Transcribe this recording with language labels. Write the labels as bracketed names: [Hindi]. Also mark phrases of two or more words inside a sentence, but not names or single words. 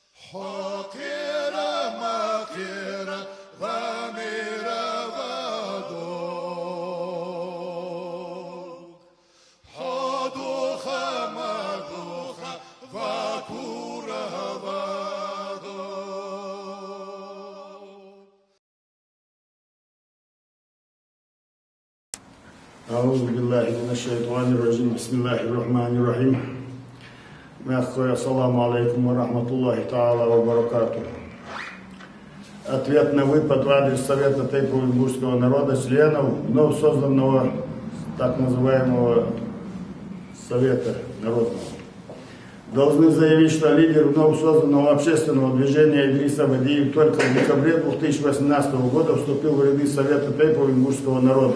[Arabic] حقيرة مقيرة غامرة غدوك حدوخة مدوخة فاكورة غدوك. أعوذ بالله من الشيطان الرجيم. بسم الله الرحمن الرحيم. السلام عليكم ورحمة الله تعالى وبركاته. [Russian] Ответ на выпад в адрес Совета тайпо-уйгурского народа, членов вновь созданного так называемого Совета народного. Должны заявить, что лидер вновь созданного общественного движения Идрис Абадиев только в декабре 2018 года вступил в ряды Совета тайпо-уйгурского народа.